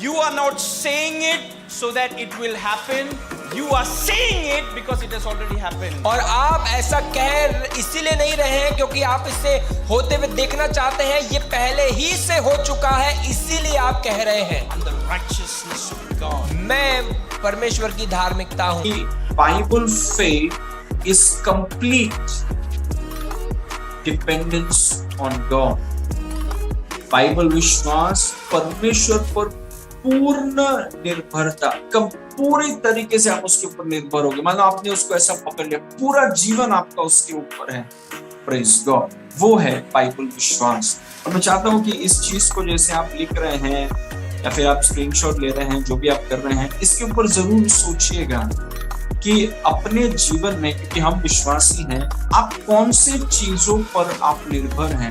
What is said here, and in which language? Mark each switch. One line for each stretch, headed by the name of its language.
English: You are not saying it so that it will happen. You are saying it because it has already happened.
Hindi: और आप ऐसा कह इसीलिए नहीं रहे हैं क्योंकि आप इसे होते हुए देखना चाहते हैं, ये पहले ही से हो चुका है, इसीलिए आप कह रहे हैं
English: I'm the righteousness of God.
Hindi: मैं परमेश्वर की धार्मिकता हूँ।
English: Bible faith is complete dependence on God.
Hindi: Bible विश्वास परमेश्वर पर पूर्ण निर्भरता, कब पूरी तरीके से आप उसके ऊपर निर्भर होगे, मतलब आपने उसको ऐसा पकड़ लिया, पूरा जीवन आपका उसके ऊपर है।
English: praise God,
Hindi: वो है बाइबल विश्वास। और मैं चाहता हूं कि इस चीज को जैसे आप लिख रहे हैं या फिर आप स्क्रीनशॉट ले रहे हैं, जो भी आप कर रहे हैं, इसके ऊपर जरूर सोचिएगा कि अपने जीवन में, क्योंकि हम विश्वासी हैं, आप कौन से चीजों पर आप निर्भर हैं।